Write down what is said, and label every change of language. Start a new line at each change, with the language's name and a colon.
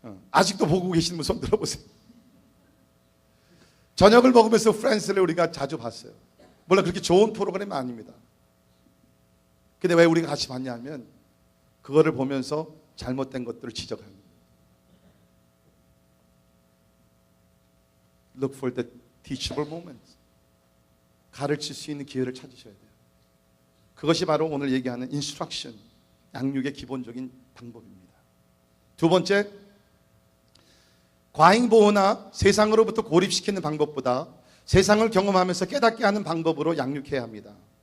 Korean: 아직도 보고 계시는 분 손 들어보세요. 저녁을 먹으면서 Friends를 우리가 자주 봤어요. 물론 그렇게 좋은 프로그램은 아닙니다. 근데 왜 우리가 같이 봤냐면 그거를 보면서 잘못된 것들을 지적하는 거예요.
English: Look for the teachable moments.
Korean: 가르칠 수 있는 기회를 찾으셔야 돼요. 그것이 바로 오늘 얘기하는 instruction, 양육의 기본적인 방법입니다. 두 번째, 과잉보호나 세상으로부터 고립시키는 방법보다 세상을 경험하면서 깨닫게 하는 방법으로 양육해야 합니다.